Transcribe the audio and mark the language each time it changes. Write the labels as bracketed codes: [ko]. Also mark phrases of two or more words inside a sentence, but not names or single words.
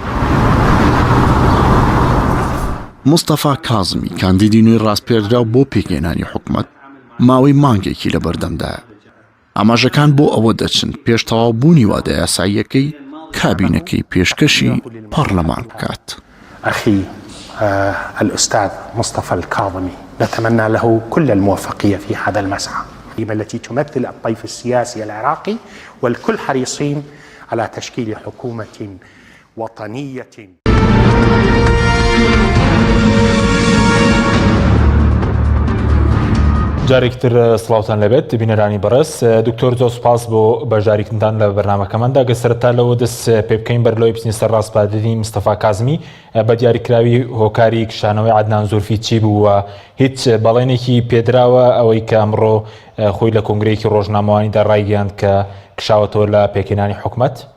[ckb] مستەفا کازمی کاندیدی نوێی ڕاستپێردراو بۆ پێکهێنانی حکومەت ماوەی مانگێکی لە بەردەمدایە. ئاماژەکان بۆ ئەوە دەچن پێش تەواوبوونی وادە یاساییەکەی کابینەکەی پێشکەشی پەرلەمان بکات. [ar] أخي الأستاذ مصطفى الكاظمي نتمنى له كل الموفقية في هذا المسعى التي تمثل الطيف السياسي العراقي والكل حريصين على تشكيل حكومة وطنية. [ckb] جارێکتر سڵاوتان لەبێت بینەرانی بەڕێز دکتۆر زۆر سوپاس بۆ بەشداریکردنتان لە بەرنامەکەماندا گەسەرەتا لەوە دەست پێ بکەین بەرلەوەی بچین سەر ڕاستپاردنی مستەفا کازمی بە دیاریکراوی هۆکاری کشانەوەی عدنان زورفی چی بوو و هیچ بەڵێنێکی پێدراوە ئەوەی کە ئەمڕۆ خۆی لە کۆنگرەیەکی ڕۆژنامەوانیدا ڕایگەیاند کە کشاوەتەوە لە پێکهێنانی حکومەت؟